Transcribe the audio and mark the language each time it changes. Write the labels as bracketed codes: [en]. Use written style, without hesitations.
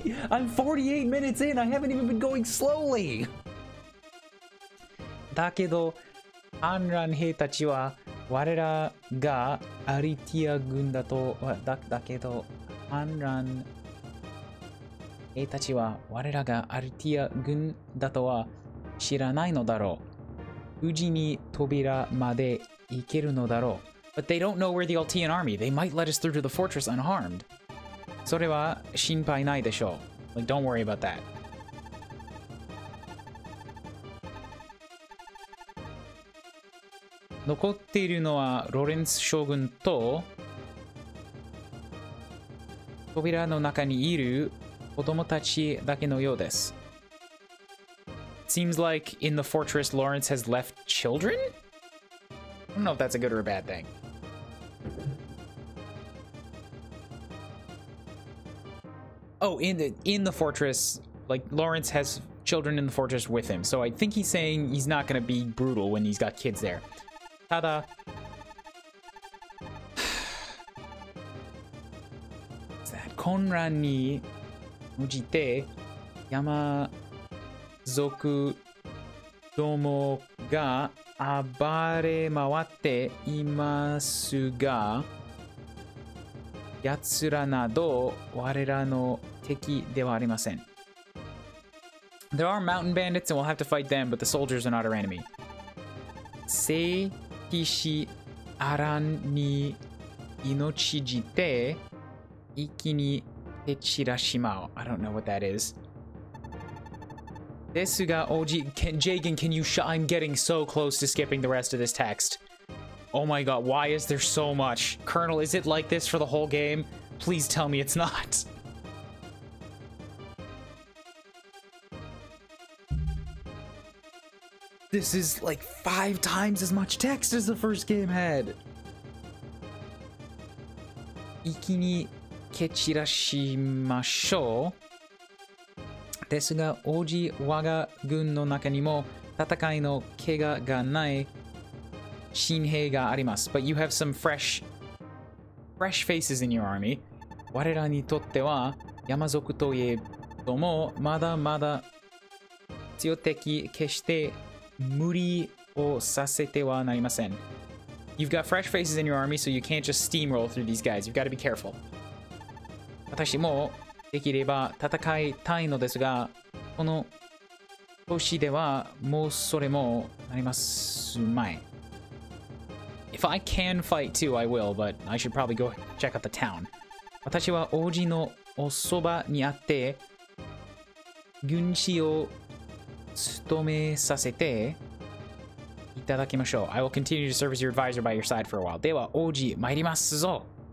[en] I'm 48 minutes in, I haven't even been going slowly! [ja] だけど反乱兵たちは我らがアリティア軍だとだけど反乱兵たちは我らがアリティア軍だとは知らないのだろう。無事に扉まで行けるのだろう。 [en] But they don't know we're the Altian army. They might let us through to the fortress unharmed. [ja] それは心配ないでしょう。 [en] Like, don't worry about that. 残っているのはロレンス将軍と扉の中にいる子供たちだけのようです。 Seems like in the fortress Lawrence has left children? I don't know if that's a good or a bad thing. Oh, in the fortress, like Lawrence has children in the fortress with him. So I think he's saying he's not going to be brutal when he's got kids there. [ja] ただ混乱に応じて山族どもが暴れ回っていますが、奴らなど我らの敵ではありません。 [en] There are mountain bandits and we'll have to fight them, but the soldiers are not our enemy. [ja] 聖騎士アランに命じて一気に蹴散らしまう。 [en] I don't know what that is. [ja] ですが、 [en] Jagan, can you I'm getting so close to skipping the rest of this text. Oh my god, why is there so much? Colonel, is it like this for the whole game? Please tell me it's not. This is like 5 times as much text as the first game had. [ja] 一気に蹴散らしましょう。ですが、王子我が軍の中にも戦いの怪我がない新兵があります。 [en] But you have some fresh faces in your army. [ja] 我らにとっては山賊といえども、まだまだ強敵決して無理をさせてはなりません。 [en] You've got fresh faces in your army, so you can't just steamroll through these guys. You've got to be careful. [ja] 私もできれば戦いたいのですが、この年ではもうそれもなりますまい。 [en] If I can fight too, I will, but I should probably go check out the town. [ja] 私は王子のおそばにあって、軍師を務めさせていただきましょう。 [en] I will continue to serve as your advisor by your side for a while. [ja] では、王子、参りますぞ。